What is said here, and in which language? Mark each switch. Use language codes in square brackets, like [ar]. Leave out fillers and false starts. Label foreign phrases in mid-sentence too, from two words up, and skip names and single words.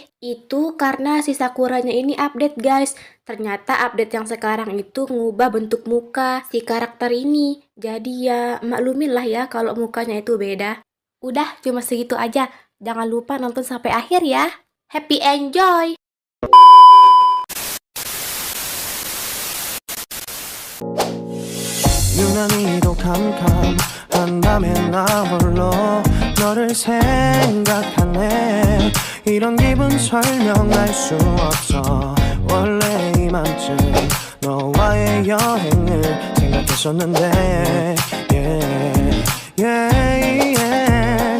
[id] Itu karena si Sakuranya ini update guys. Ternyata update yang sekarang itu ngubah bentuk muka si karakter ini. Jadi ya maklumin lah ya kalau mukanya itu beda. Udah cuma segitu aja. Jangan lupa nonton sampai akhir ya. [en] Happy enjoy! [ko] 유난히도 캄캄한 나 홀로 너를 생각하네 이런 기분 설명할 수 없어 원래 이맘쯤 너와의 여행을 생각했었는데 [en] yeah, yeah, yeah.